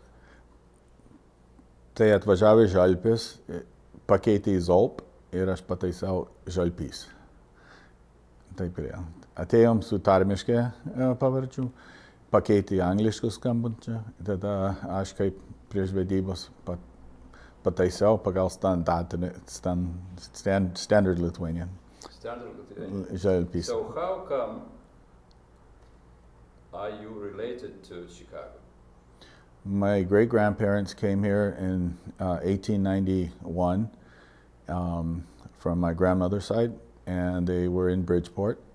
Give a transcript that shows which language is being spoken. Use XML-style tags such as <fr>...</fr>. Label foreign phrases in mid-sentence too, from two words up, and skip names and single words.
<lt>Tai atvažiavo Žalpis, pakeitė į Zolp ir aš pataisiau Žalpis. Taip ir jau. Atėjom su tarmiškai pavardžių, pakeitė į angliškus skambančią, tada aš kaip prieš vedybos pataisiau pagal</lt> <en>standard Lithuanian. Standard Lithuanian. Žalpis. So how come are you related to Chicago? My great-grandparents came here in 1891 from my grandmother's side, and they were in Bridgeport.</en>